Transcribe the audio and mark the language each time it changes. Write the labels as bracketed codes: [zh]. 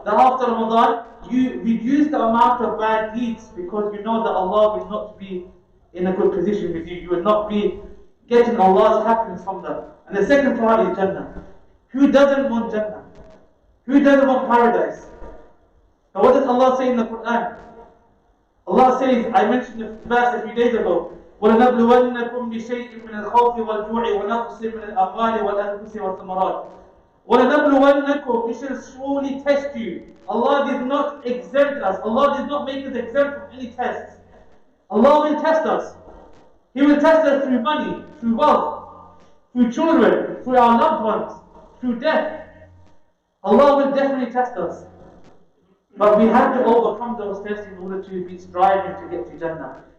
[en] That after Ramadan, you reduce the amount of bad deeds because you know that Allah will not be in a good position with you. You will not be getting Allah's happiness from them. And the second part is Jannah. Who doesn't want Jannah? Who doesn't want paradise? But what does Allah say in the Quran? Allah says, I mentioned the verse a few days ago, [ar] وَلَنَبْلُوَنَّكُمْ بِشَيْءٍ مِنَ الْخَوْفِ وَالْجُوعِ وَنَقْصٍ مِنَ الْأَمْوَالِ وَالْأَنفُسِ وَالثَّمَرَاتِ وَلَنَبْلُوَنَّكُمْ, [en] we shall surely test you. Allah did not exempt us. Allah did not make us exempt from any tests. Allah will test us. He will test us through money, through wealth, through children, through our loved ones, through death. Allah will definitely test us. But we have to overcome those tests in order to be striving to get to Jannah.